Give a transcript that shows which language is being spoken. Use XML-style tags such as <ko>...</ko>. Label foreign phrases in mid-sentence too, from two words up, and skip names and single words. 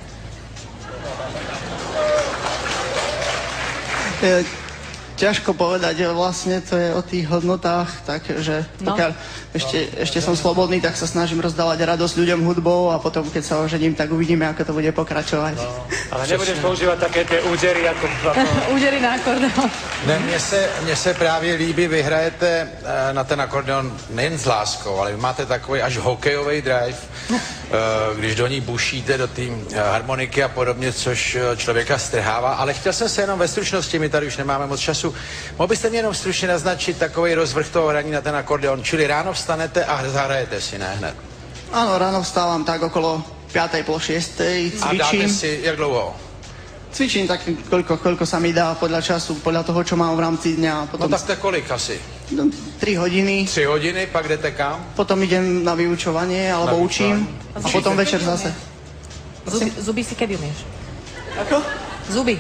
<sk>Ťažko povedať, vlastne to je o tých hodnotách, takže pokiaľ ešte som slobodný, tak sa snažím rozdávať radosť ľuďom hudbou a potom, keď sa ožením, tak uvidíme, ako to bude pokračovať. No, ale nebudeš používať také tie údery ako... Údery na akordeón.</sk> <cs>Ne, mně se právě líbí, vy hrajete na ten akordeon nejen s láskou, ale vy máte takový až hokejový drive, když do ní bušíte, do té harmoniky a podobně, což člověka strhává. Ale chtěl jsem se jenom ve stručnosti, my tady už nemáme moc času, mohl byste mě jenom stručně naznačit takový rozvrh toho hraní na ten akordeon, čili ráno vstanete a zahrajete si, ne hned?</cs> <sk>Áno, ráno vstávam tak okolo 5:30, 6:00,</sk> <cs>A dáte</cs> <sk>cvičím.</sk> <cs>si, jak dlouho?</cs> <sk>Cvičím tak, koľko sa mi dá podľa času, podľa toho, čo mám v rámci dňa. Potom</sk> <cs>No tak to je kolik asi?</cs> <sk>3 hodiny,</sk> <cs>3 hodiny, pak jdete kam?</cs> <sk>potom idem na vyučovanie, alebo Na učím a potom večer zase. Zuby si kedy umieš? Ako? Zuby.</sk>